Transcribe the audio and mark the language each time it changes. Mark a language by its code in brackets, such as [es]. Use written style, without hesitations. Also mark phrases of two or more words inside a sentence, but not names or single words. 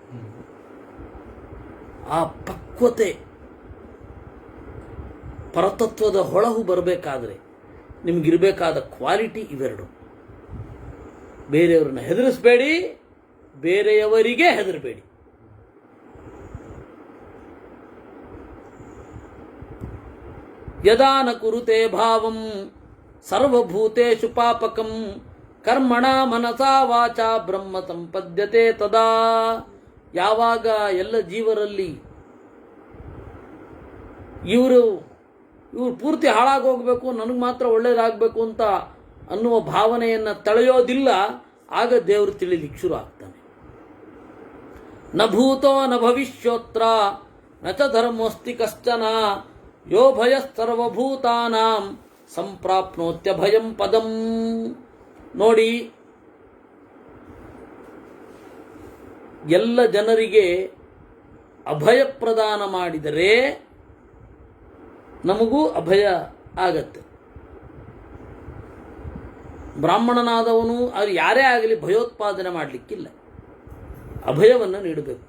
[kn] ಆ ಪಕ್ವತೆ, ಪರತತ್ವದ ಹೊಳಹು ಬರಬೇಕಾದ್ರೆ ನಿಮಗಿರಬೇಕಾದ ಕ್ವಾಲಿಟಿ ಇವೆರಡು. ಬೇರೆಯವರನ್ನ ಹೆದರಿಸಬೇಡಿ, ಬೇರೆಯವರಿಗೆ ಹೆದರಬೇಡಿ. [sa] यदा न कुरुते भावं सर्वभूतेषु पापकं कर्मण मनसा वाचा ब्रह्म संपद्यते तदा. [kn] ಯಾವಾಗ ಎಲ್ಲ ಜೀವರಲ್ಲಿ ಇವರು ಪೂರ್ತಿ ಹಾಳಾಗೋಗ್ಬೇಕು, ನನಗೆ ಮಾತ್ರ ಒಳ್ಳೇದಾಗಬೇಕು ಅಂತ ಅನ್ನುವ ಭಾವನೆಯನ್ನು ತಳೆಯೋದಿಲ್ಲ, ಆಗ ದೇವರು ತಿಳಿಲಿಕ್ಕೆ ಶುರು ಆಗ್ತಾನೆ. [sa] न भूतो न भविष्योत्र न च धर्मोस्ति कश्चन यो भय सर्वभूतानां संप्राप्नोत्य भयं पदं. [kn] ನೋಡಿ, ಎಲ್ಲ ಜನರಿಗೆ ಅಭಯ ಪ್ರದಾನ ಮಾಡಿದರೆ ನಮಗೂ ಅಭಯ ಆಗತ್ತೆ. ಬ್ರಾಹ್ಮಣನಾದವನು ಅದು ಯಾರೇ ಆಗಲಿ ಭಯೋತ್ಪಾದನೆ ಮಾಡಲಿಕ್ಕಿಲ್ಲ, ಅಭಯವನ್ನು ನೀಡಬೇಕು.